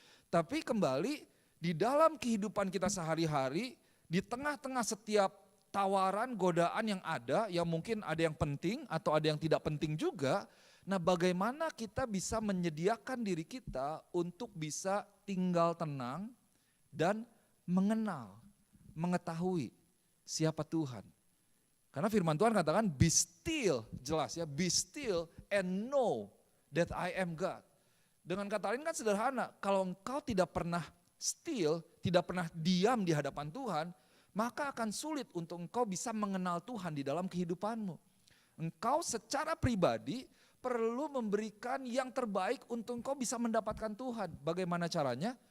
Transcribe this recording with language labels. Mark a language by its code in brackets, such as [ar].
[id] Tapi kembali di dalam kehidupan kita sehari-hari, di tengah-tengah setiap tawaran, godaan yang ada, yang mungkin ada yang penting atau ada yang tidak penting juga. Nah bagaimana kita bisa menyediakan diri kita untuk bisa tinggal tenang dan mengenal, mengetahui siapa Tuhan. Karena firman Tuhan katakan [en] be still, [id] jelas ya, [en] be still and know that I am God. [id] Dengan kata lain kan sederhana, kalau engkau tidak pernah still, tidak pernah diam di hadapan Tuhan, maka akan sulit untuk engkau bisa mengenal Tuhan di dalam kehidupanmu. Engkau secara pribadi perlu memberikan yang terbaik untuk engkau bisa mendapatkan Tuhan. Bagaimana caranya?